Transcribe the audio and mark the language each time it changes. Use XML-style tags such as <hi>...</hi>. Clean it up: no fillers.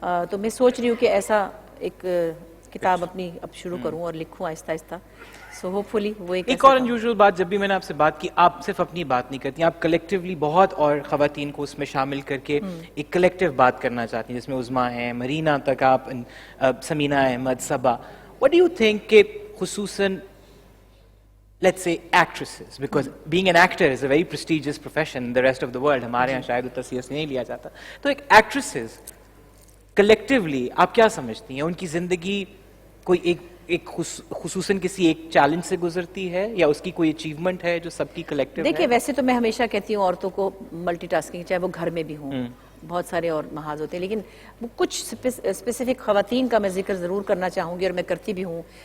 <hi>तो मैं सोच रही हूँ कि ऐसा एक किताब अपनी अब शुरू करूँ और लिखूँ आहिस्ता आहिस्ता, सो होपफुली वो एक और अनयूजुअल बात, जब भी मैंने आपसे बात की, आप सिर्फ अपनी बात नहीं करती, आप कलेक्टिवली बहुत और ख़वातीन को उसमें शामिल करके एक कलेक्टिव बात करना चाहती हैं, जिसमें उज़मा है, मरीना तक, आप समीना अहमद, सबा।</hi> <en>what do you think</en> <hi>के खुसूसन</hi> <en>let's say actresses, because being an actor is a very prestigious profession in the rest of the world.</en> <hi>हमारे यहाँ शायद उतना सीरियसली नहीं लिया जाता. तो एक actresses collectively आप क्या समझती हैं? उनकी जिंदगी कोई एक खुसूसन किसी एक चैलेंज से गुजरती है या उसकी कोई अचीवमेंट है जो सबकी कलेक्टिव है? देखिए, वैसे तो मैं हमेशा कहती हूँ औरतों को मल्टीटास्किंग, चाहे वो घर में भी हों, बहुत सारे और महाज होते हैं, लेकिन वो कुछ स्पेसिफिक खवातीन का मैं जिक्र ज़रूर करना चाहूँगी और मैं करती भी हूँ.</hi>